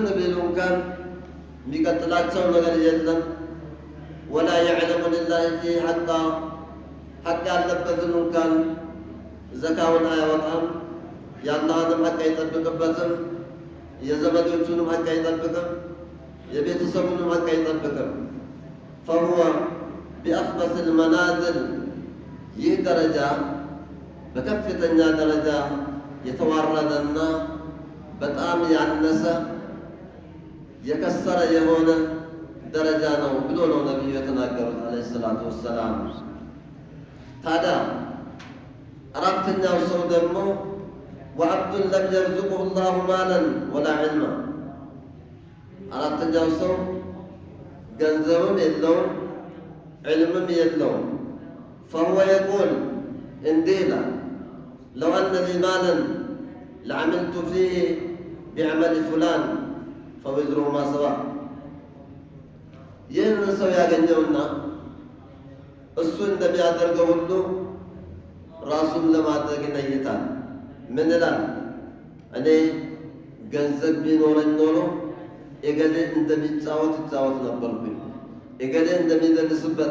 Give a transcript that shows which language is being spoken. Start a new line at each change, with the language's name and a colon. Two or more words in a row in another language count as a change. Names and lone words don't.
Amharic: ቢሉ እንኳን የሚቀጥላቸው ነገር የለም።
Arabic: ولا يعلم لله فيه حقا፣
Amharic: ሐቅ ያለበትን እንኳን ዘካውን አያወጣም። የአላህንም ሐቅ አይጠብቅበትም። የዘመዶቹንም ሐቅ አይጠብቅም። የቤተሰቡንም ሐቅ አይጠብቅም።
Arabic: فهو بأخبث المنازل
Amharic: ይህ ደረጃ በከፍተኛ ደረጃ የተዋረደና በጣም ያነሰ የከሰረ የሆነ ደረጃ ነው ብሎ ነው ነብዩ የተናገሩት
Arabic: عليه الصلاة والسلام።
Amharic: ታዲያ አራተኛው ሰው ደግሞ
Arabic: وعبد لم يرزقه الله مالا ولا علما።
Amharic: አራተኛው ሰው ገንዘብም የለውም ዒልምም የለውም።
Arabic: فهو يقول انديلا لو أن لي مالا لعملت فيه بعمل فلان فوزرهما سواء
Amharic: ይህንን ሰው ያገኘውና እሱ እንደሚያደርገው ሁሉ ራሱን ለማድረግ ይነይታል። ምን ይላል? እኔ ገንዘብ ቢኖረኝ ኖሮ እገሌ እንደሚጫወት ይጫወት ነበርኩኝ፣ እገሌ እንደሚደንስበት፣